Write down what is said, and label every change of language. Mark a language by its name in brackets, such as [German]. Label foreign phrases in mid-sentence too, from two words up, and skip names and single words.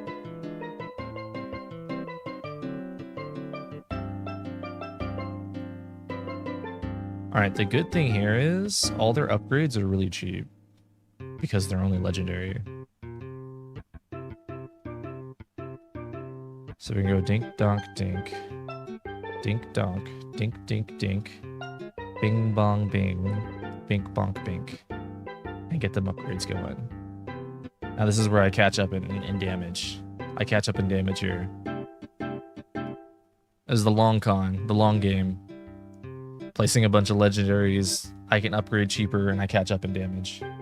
[English] Alright, the good thing here is all their upgrades are really cheap. Because they're only legendary. So we can go dink donk dink. Dink donk. Dink dink dink. Bing bong bing. Bink bonk bink. And get them upgrades going. Now this is where I catch up in damage. I catch up in damage here. This is the long con, the long game. Placing a bunch of legendaries, I can upgrade cheaper and I catch up in damage.